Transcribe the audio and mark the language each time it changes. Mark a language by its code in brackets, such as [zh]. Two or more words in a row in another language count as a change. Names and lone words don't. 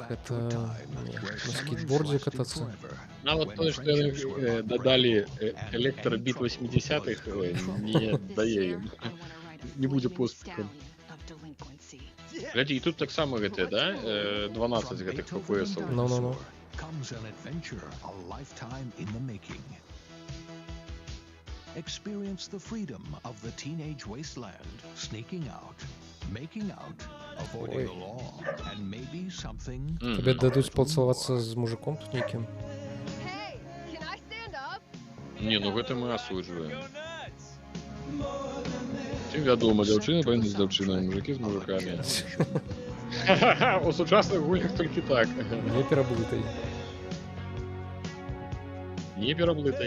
[be] Это на скейтбордзе катацца. Нават тое, што яны дадалі электробіт 80-х, не дае ім. Не будзе поспехам. Глядзі, і тут таксама гэтыя, да? 12 гэтых FPS-аў. Ну. [en] Comes an adventure, a lifetime in the making. Experience the freedom of the teenage wasteland, sneaking out, making out, avoiding the law, and maybe something. [ru] Тебе дадуть поцеловаться з мужиком тут неким. [be] Не, ну гэта мы асуджваем. Ці вядома, дзяўчыны павінны з дзяўчынамі, мужыкі з мужикамі. У сучасных гульнях толькі так. Не пераблытай. Не пераблытай.